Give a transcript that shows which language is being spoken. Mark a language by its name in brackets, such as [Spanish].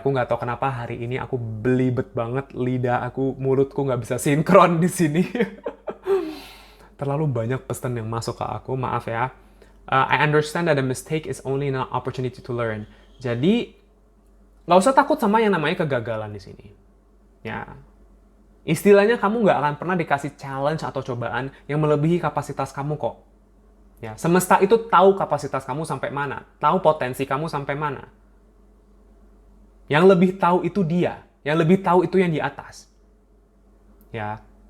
[Indonesian] Aku nggak tahu kenapa hari ini aku belibet banget. Lidah aku, mulutku nggak bisa sinkron di sini. Terlalu banyak pesan yang masuk ke aku. Maaf ya. [English] I understand that a mistake is only an opportunity to learn. [Indonesian] Jadi, nggak usah takut sama yang namanya kegagalan di sini. Ya, istilahnya kamu nggak akan pernah dikasih challenge atau cobaan yang melebihi kapasitas kamu kok. Ya, semesta itu tahu kapasitas kamu sampai mana, tahu potensi kamu sampai mana. Yang lebih tahu itu dia, yang lebih tahu itu yang di atas. Ya.